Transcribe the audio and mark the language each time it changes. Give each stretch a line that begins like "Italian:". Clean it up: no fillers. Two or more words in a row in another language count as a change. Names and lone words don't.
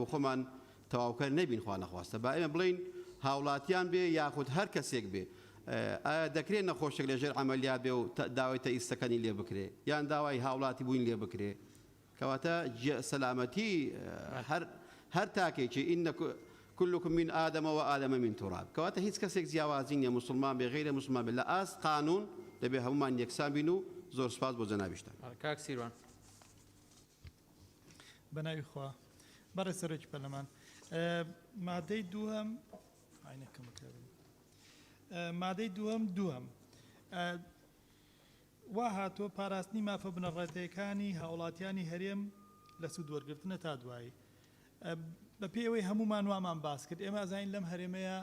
Central Kurdish: خۆمان تەواوکەر نەبین خوا نەخواستە با ئێمە بڵین هاوڵاتیان بێ یاخود هەر کەسێک بێ دەکرێت نەخۆشێک لەژێر عەمەلیات بێ و داوای تەئیستەکانی لێ بکرێ یان داوای هاوڵاتی بووین لێ بکرێ کەواتە سەلامەتی هەر تاکێکی ئینە
Arabic: كلكم من آدم وآدم من تراب
Central Kurdish: كواتا هیچ کەسێک جیاوازی نیە مسلمان بێ غیرە مسلمان بێ لە ئاست قانون دەبێ هەمومان یەکسان بین و زۆر سپاس بۆ جەنابیشتان. کاک سیروان. بەناوی خوا بەڕێز سەرۆکی پەرلەمان مادەی دووەم مادەی دووەم وا هاتووە پاراستنی مافە بنەڕەتەکانی هاوڵاتیانی هەرێم لە سوودوەرگرتنە تا دوایی بە پێوەی هەمومان وامان باس کرد ئێمە ئازین لەم هەرێمەیە